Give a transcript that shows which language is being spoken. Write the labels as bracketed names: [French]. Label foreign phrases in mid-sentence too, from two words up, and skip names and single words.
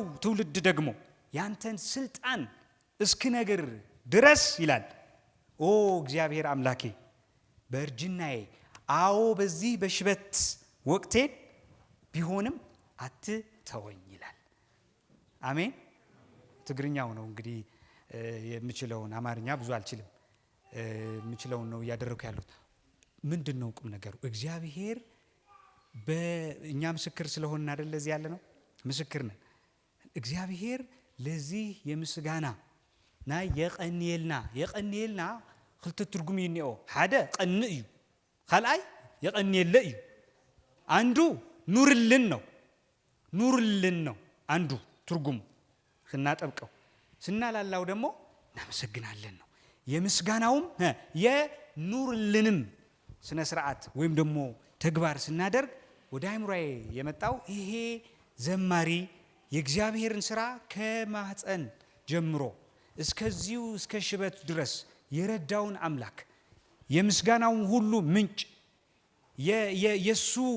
[Amharic] ትውልድ ደግሞ ያንተን ስልጣን እስክነግር ድረስ ይላል። ኦ እግዚአብሔር አምላኬ በእርጅናዬ አዎ በዚህ በሽበት ወቅቴ ቢሆንም አትተወኝ ይላል። አሜን። ትግርኛው ነው እንግዲህ የምችለውን አማርኛ ብዙ አልችልም የምችለውን ነው ያደረኩ ያሉት። ምንድነው ቁም ነገሩ? እግዚአብሔር በእኛ ምስክር ስለሆነ አይደል ለዚህ ያለ ነው ምስክር ነን። እግዚአብሔር ለዚህ የምስጋና ና የቀኒልና [Tigrinya] ክልተ ትርጉም ይነኦ ሓደ ቀን እዩ ካልአይ የቀኒለ እዩ አንዱ ኑርልን [Amharic] ነው አንዱ ትርጉም ስናጠብቀው ስናላላው ደግሞ እናመሰግናለን ነው። የምስጋናውም የኑርልንም ስነ ስርዓት ወይም ደግሞ ተግባር ስናደርግ ወደ አይምሮዬ የመጣው ይሄ ዘማሪ የእግዚአብሔርን ሥራ ከማህፀን ጀምሮ እስከዚሁ እስከ ሽበት ድረስ የረዳውን አምላክ የምስጋናውን ሁሉ ምንጭ የሱ